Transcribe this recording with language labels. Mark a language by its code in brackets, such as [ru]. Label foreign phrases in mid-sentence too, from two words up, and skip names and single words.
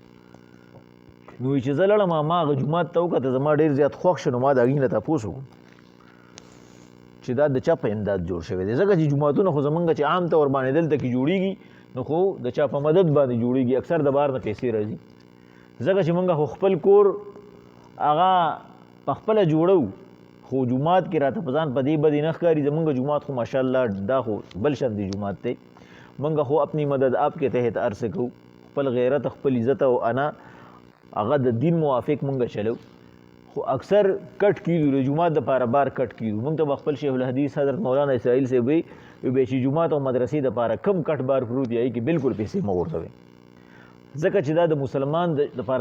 [ps] نو وایي چې زه لړم ما هغه جومات ته وکړه زما ډېر زیات خوښ شو نو ما د هغې نه تپوس وکړو چې دا د چا په امداد جوړ شوی دی ځکه چې جوماتونه خو زمونږ چې عام طور باندې دلته کې جوړېږي نو خو د چا په مدد باندې جوړېږي اکثر د بهر نه پیسې راځي ځکه چې مونږ خو خپل کور هغه په خپله جوړو خو جومات کې راته په ځان په دې بدې نه ښکاري زمونږ جومات خو ماشاءالله دا خو بل شان دی جومات دی مونږ خو [ur] اپنی مدد آپ کے تحت [ps] عرض کوو خپل غیرت خپل عزت او انا هغه د دین موافق مونږ چلو خو اکثر کټ کیږو د جومات دپاره بار کټ کیږو مونږ ته به خپل شیخ الحدیث حضرت مولانا اسرائیل صاحب وی به چې جومات او مدرسې دپاره کم کټ بار پروت دی هغې کې بلکل پیسې مه غورځوئ ځکه چې دا د مسلمان دپاره